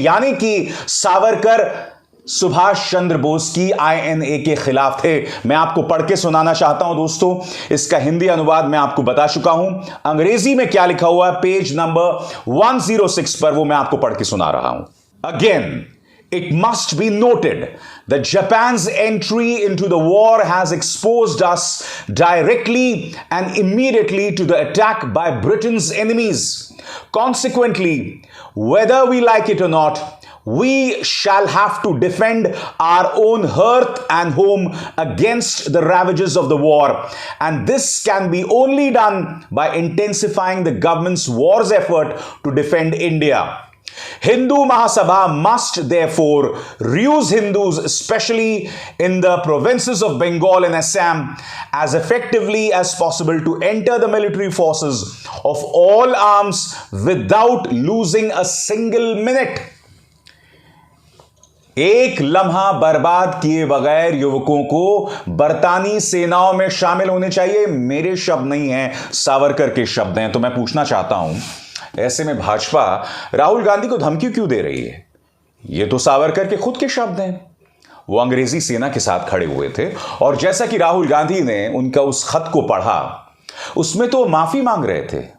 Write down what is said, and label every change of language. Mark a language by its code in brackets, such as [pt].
[hi] यानी कि सावरकर सुभाष चंद्र बोस की INA के खिलाफ थे। मैं आपको पढ़ के सुनाना चाहता हूं दोस्तों, इसका हिंदी अनुवाद मैं आपको बता चुका हूं। अंग्रेजी में क्या लिखा हुआ है पेज नंबर 106 पर, वो मैं आपको पढ़ के सुना रहा हूं। [en] Again, it must be noted that Japan's entry into the war has exposed us directly and immediately to the attack by Britain's enemies. Consequently, whether we like it or not, we shall have to defend our own hearth and home against the ravages of the war. And this can be only done by intensifying the government's war's effort to defend India. Hindu Mahasabha must therefore reuse Hindus, especially in the provinces of Bengal and Assam, as effectively as possible to enter the military forces of all arms without losing a single minute. [hi] एक लम्हा बर्बाद किए बगैर युवकों को बरतानी सेनाओं में शामिल होने चाहिए। मेरे शब्द नहीं हैं, सावरकर के शब्द हैं। तो मैं पूछना चाहता हूं, ऐसे में भाजपा राहुल गांधी को धमकी क्यों दे रही है? ये तो सावरकर के खुद के शब्द हैं। वो अंग्रेजी सेना के साथ खड़े हुए थे और जैसा कि राहुल गांधी ने उनका उस खत को पढ़ा, उसमें तो माफी मांग रहे थे।